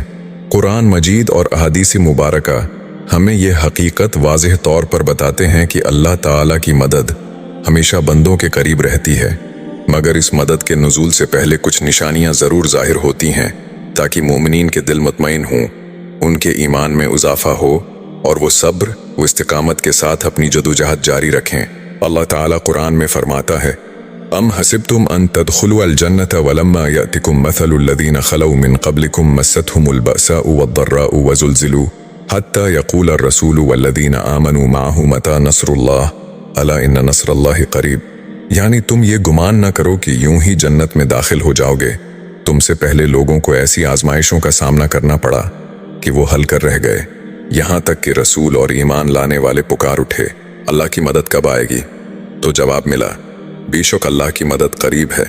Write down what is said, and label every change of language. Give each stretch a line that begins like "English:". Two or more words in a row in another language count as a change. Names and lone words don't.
Urdu: قرآن مجید اور احادیث مبارکہ ہمیں یہ حقیقت واضح طور پر بتاتے ہیں کہ اللہ تعالیٰ کی مدد ہمیشہ بندوں کے قریب رہتی ہے، مگر اس مدد کے نزول سے پہلے کچھ نشانیاں ضرور ظاہر ہوتی ہیں تاکہ مومنین کے دل مطمئن ہوں، ان کے ایمان میں اضافہ ہو اور وہ صبر و استقامت کے ساتھ اپنی جدوجہد جاری رکھیں. اللہ تعالیٰ قرآن میں فرماتا ہے,
Arabic: أم حسبتم أن تدخلوا الجنة ولما يأتكم مثل الذين خلوا من قبلكم مستهم البأساء والضراء وزلزلوا حتى يقول الرسول والذين آمنوا معه متى نصر الله ألا إن نصر الله قريب.
Urdu: یعنی تم یہ گمان نہ کرو کہ یوں ہی جنت میں داخل ہو جاؤ گے. تم سے پہلے لوگوں کو ایسی آزمائشوں کا سامنا کرنا پڑا کہ وہ ہل کر رہ گئے، یہاں تک کہ رسول اور ایمان لانے والے پکار اٹھے، اللہ کی مدد کب آئے گی? تو جواب ملا، بیشک اللہ کی مدد قریب ہے.